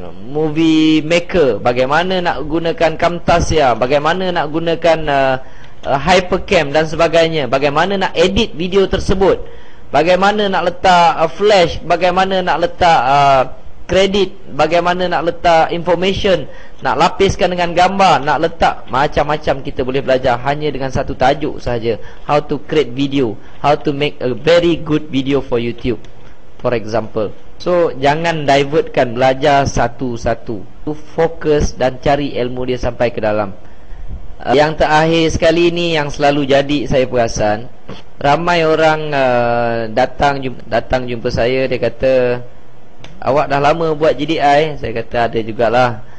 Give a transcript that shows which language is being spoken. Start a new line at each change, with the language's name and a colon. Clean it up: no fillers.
Malay: movie maker, bagaimana nak gunakan Camtasia, bagaimana nak gunakan Hypercam dan sebagainya, bagaimana nak edit video tersebut, bagaimana nak letak flash, bagaimana nak letak kredit, bagaimana nak letak information, nak lapiskan dengan gambar, nak letak macam-macam. Kita boleh belajar hanya dengan satu tajuk sahaja.
English: How to create video, how to make a very good video for YouTube, for example.
Malay: So jangan divertkan, belajar satu-satu, fokus dan cari ilmu dia sampai ke dalam. Yang terakhir sekali ni yang selalu jadi saya perasan, ramai orang datang jumpa saya, dia kata, awak dah lama buat GDI. Saya kata ada jugalah.